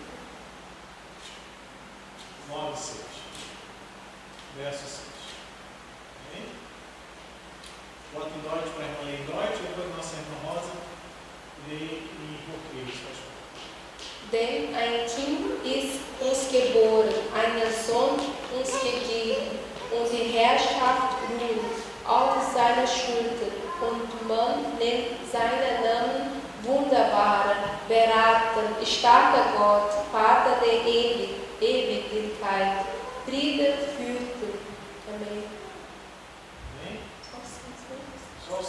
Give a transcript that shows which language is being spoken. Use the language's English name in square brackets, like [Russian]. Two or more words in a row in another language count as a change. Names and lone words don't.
[Portuguese] 9:6, verso 6. Amém? Bota em Deutsch para a irmã ler em Deutsch, depois a nossa irmã Rosa lê em português. [German] Denn ein Kind ist uns geboren, ein Sohn uns gegeben, und die Herrschaft ruht auf seiner Schulter, und man nennt seinen Namen Wunderbarer, Berater, starker Gott, Vater der Ewigkeit, Friede führte. [Portuguese] Amém. Amém? Só o 6.